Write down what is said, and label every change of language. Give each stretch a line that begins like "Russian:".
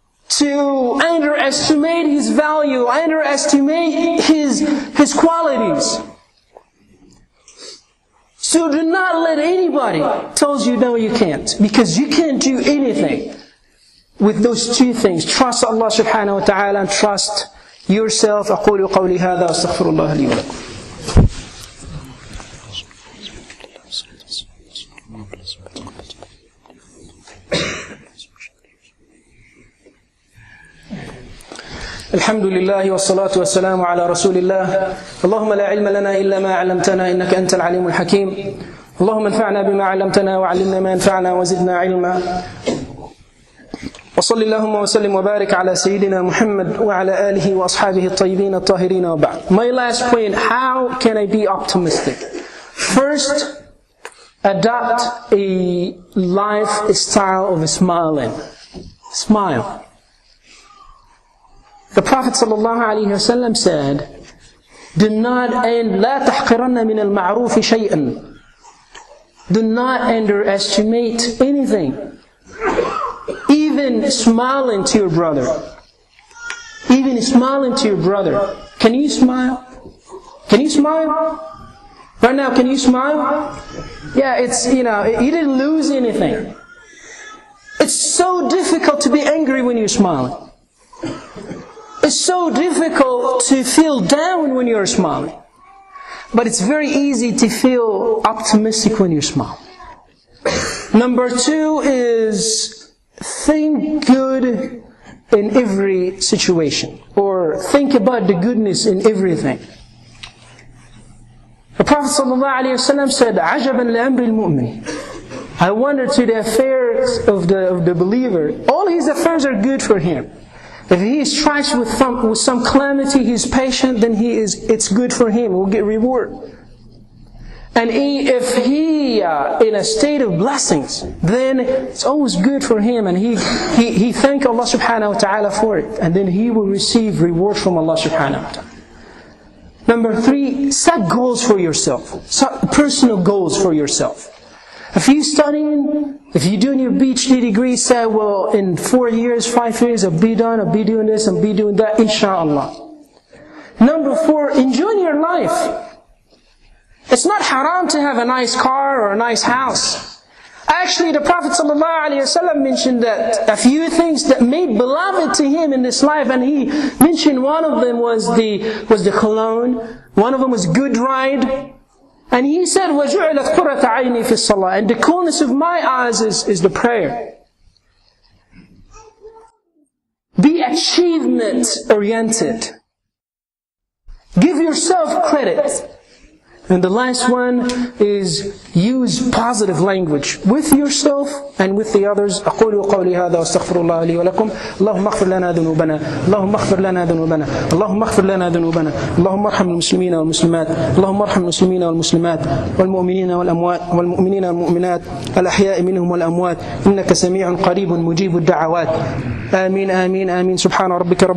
English: To underestimate his value, underestimate his qualities. So do not let anybody tell you no, you can't. Because you can't do anything with those two things. Trust Allah subhanahu wa ta'ala and trust yourself.
Arabic: أقول قولي هذا واستغفر الله لي ولكم. الحمد لله والصلاة والسلام على رسول الله. اللهم لا علم لنا إلا ما علمتنا إنك أنت العليم الحكيم. اللهم انفعنا بما علمتنا وعلمنا ما ينفعنا وزدنا علما. وصل اللهم وسلم وبارك على سيدنا محمد وعلى آله وأصحابه الطيبين الطاهرين وبعد.
English: My last point, how can I be optimistic? First, adopt a lifestyle of smiling. Smile. The Prophet ﷺ said, do not
Arabic: لا تحقرن من المعروف شيئا.
English: Do not underestimate anything. Even smiling to your brother. Even smiling to your brother. Can you smile? Can you smile? Right now, can you smile? Yeah, it's, you didn't lose anything. It's so difficult to be angry when you're smiling. It's so difficult to feel down when you're smiling. But it's very easy to feel optimistic when you smile. Number 2 is think good in every situation. Or think about the goodness in everything. The Prophet ﷺ said,
Arabic: عَجَبًا لَأَمْرِ الْمُؤْمِنِ.
English: I wonder to the affairs of the believer. All his affairs are good for him. If he is tried with some calamity, he is patient, then it's good for him. He will get reward. And if he in a state of blessings, then it's always good for him, and he thank Allah subhanahu wa ta'ala for it, and then he will receive reward from Allah subhanahu wa ta'ala. Number 3, set goals for yourself. Set personal goals for yourself. If you're studying, if you're doing your PhD degree, say, well, in 4 years, 5 years, I'll be done, I'll be doing this, I'll be doing that, inshallah. Number 4, enjoy your life. It's not haram to have a nice car or a nice house. Actually, the Prophet ﷺ mentioned that a few things that made beloved to him in this life, and he mentioned one of them was the cologne, one of them was good ride. And he said,
Arabic: وَجُعِلَتْ قُرَّةَ عَيْنِي فِي الصَّلَاةِ.
English: And the coolness of my eyes is the prayer. Be achievement-oriented. Give yourself credit. And the last one is use positive language with yourself and with the others.
Arabic: أقول قولي هذا واستغفر الله لي ولكم. اللهم اغفر لنا ذنوبنا. اللهم اغفر لنا ذنوبنا. اللهم اغفر لنا ذنوبنا. اللهم ارحم المسلمين والمسلمات. اللهم ارحم المسلمين والمسلمات والمؤمنين والأموات والمؤمنين والمؤمنات الأحياء منهم والأموات إنك سميع قريب مجيب الدعوات. آمين آمين آمين. سبحان ربك رب